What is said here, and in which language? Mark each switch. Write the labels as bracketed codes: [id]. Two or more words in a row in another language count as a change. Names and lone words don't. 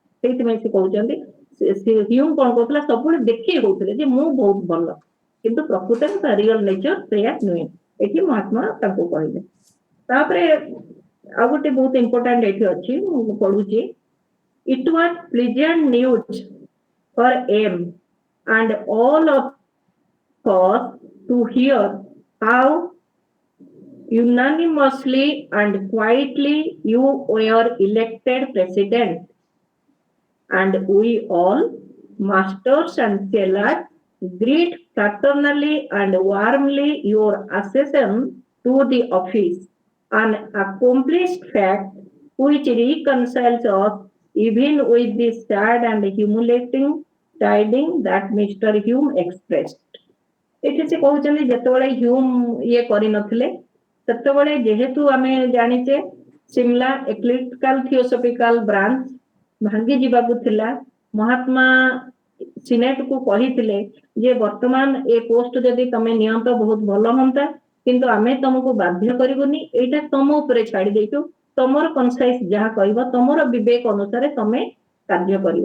[or] ସେଇଥିପାଇଁ ସେ କହୁଛନ୍ତି ହ୍ୟୁମ୍ କଣ କରୁଥିଲା ସବୁବେଳେ ଦେଖେଇ ହଉଥିଲେ ଯେ ମୁଁ ବହୁତ ଭଲ, କିନ୍ତୁ ପ୍ରକୃତରେ ତା [en] real nature [or] ସେଇଆ ନୁହେଁ। ଏଠି ମହାତ୍ମା ତାଙ୍କୁ କହିଲେ। ତାପରେ ଆଉ ଗୋଟେ ବହୁତ ଇମ୍ପୋର୍ଟାଣ୍ଟ ଏଠି ଅଛି, ମୁଁ ପଢୁଛି। [en] It was pleasant news for M and all of us to hear how unanimously and quietly you were elected president, and we all, masters and sailors, greet fraternally and warmly your accession to the office, an accomplished fact which reconciles us even with the sad and humiliating tidings that Mr. Hume expressed. [or] ଏଠି ସେ କହୁଛନ୍ତି ଯେତେବେଳେ ହ୍ୟୁମ୍ ଇଏ କରିନଥିଲେ ସେତେବେଳେ ଯେହେତୁ ଆମେ ଜାଣିଛେ ସିମଲା ଏକ୍ଲେକ୍ଟିକାଲ ଥିଓସଫିକାଲ ବ୍ରାଞ୍ଚ ଭାଙ୍ଗି ଯିବାକୁ ଥିଲା, ମହାତ୍ମା ସିନେଟକୁ କହିଥିଲେ ଯେ ବର୍ତ୍ତମାନ ଏ ପୋଷ୍ଟ ଯଦି ତମେ ନିଅନ୍ତ ବହୁତ ଭଲ ହୁଅନ୍ତା, କିନ୍ତୁ ଆମେ ତମକୁ ବାଧ୍ୟ କରିବୁନି, ଏଇଟା ତମ ଉପରେ ଛାଡି ଦେଇଛୁ, ତମର କନସାଇସ୍ ଯାହା କହିବ, ତମର ବିବେକ ଅନୁସାରେ ତମେ କାର୍ଯ୍ୟ କରିବ।